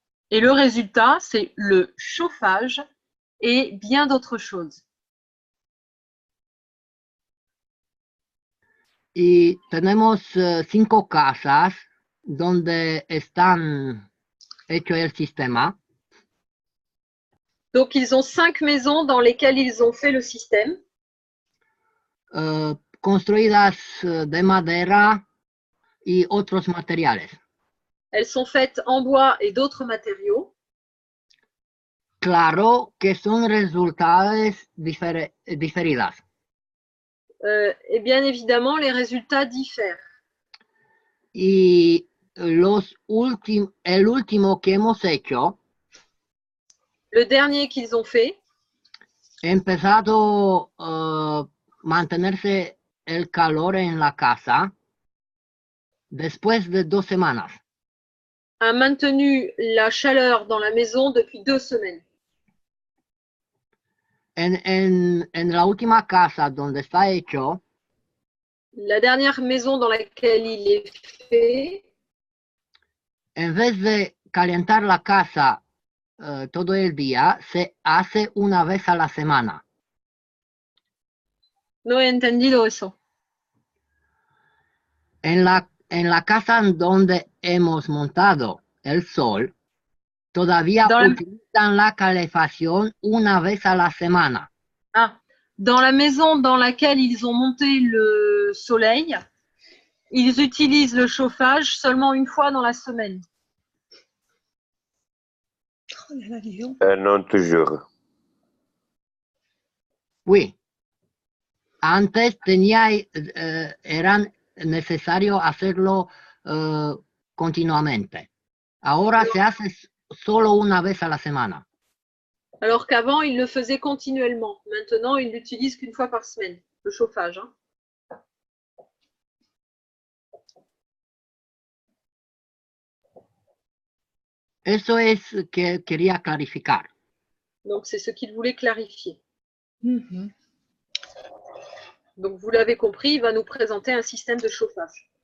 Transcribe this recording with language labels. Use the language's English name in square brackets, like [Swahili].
[French] Et le résultat, c'est le chauffage et bien d'autres choses. [Spanish] Y tenemos 5 casas donde están hecho el sistema. [French] Donc, ils ont 5 maisons dans lesquelles ils ont fait le système. [Spanish] Construidas de madera y otros materiales. [French] Elles sont faites en bois et d'autres matériaux. [Spanish] Claro que son resultados diferidos. [French] Et bien évidemment, les résultats diffèrent. [Spanish] Y el último que hemos hecho, [French] le dernier qu'ils ont fait, [Spanish] empezado a mantenerse el calor en la casa después de 2 semanas. [French] A maintenu la chaleur dans la maison depuis 2 semaines. [Spanish] En la última casa donde está hecho, [French] la dernière maison dans laquelle il est fait, [Spanish] en vez de calentar la casa todo el día, se hace una vez a la semana. No he entendido eso. En la casa en donde hemos montado el sol, todavía utilizan la calefacción una vez a la semana. [French] Ah, dans la maison dans laquelle ils ont monté le soleil, ils utilisent le chauffage seulement une fois dans la semaine. Non toujours. Oui. [Spanish] Antes era necesario hacerlo continuamente. Ahora se hace solo una vez a la semana. [French] Alors qu'avant, ils le faisaient continuellement. Maintenant, ils l'utilisent qu'une fois par semaine, le chauffage. Hein. [Spanish] Eso es que quería clarificar. [French] Donc, c'est ce qu'il voulait clarifier. Donc, vous l'avez compris, il va nous présenter un système de chauffage.